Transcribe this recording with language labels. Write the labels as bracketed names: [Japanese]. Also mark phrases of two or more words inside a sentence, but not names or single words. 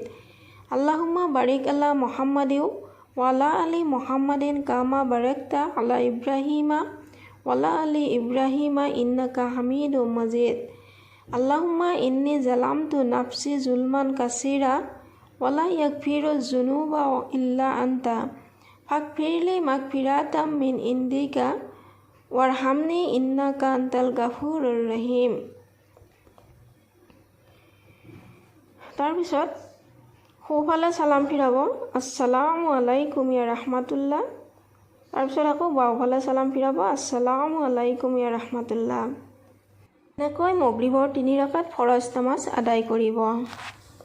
[Arabic] اللهم بارك على محمد وعلى آل محمد كما باركت على إبراهيم وعلى آل إبراهيم إنك حميد مجيد. اللهم إني ظلمت نفسي ظلما كثيرا ولا يغفر الذنوب إلا أنت فاغفر لي مغفرة من عندك وارحمني إنك أنت الغفور الرحيم. [Assamese] তাৰপিছত সোঁফালে চালাম ফিৰাব [Arabic] السلام عليكم يا رحمة الله. [Assamese] তাৰপিছত আকৌ বাওঁফালে চালাম ফিৰাব [Arabic] السلام عليكم يا رحمة الله. [Assamese] এনেকৈ মগৰিবৰ তিনি ৰাকাত ফৰজ নামাজ আদায় কৰিব।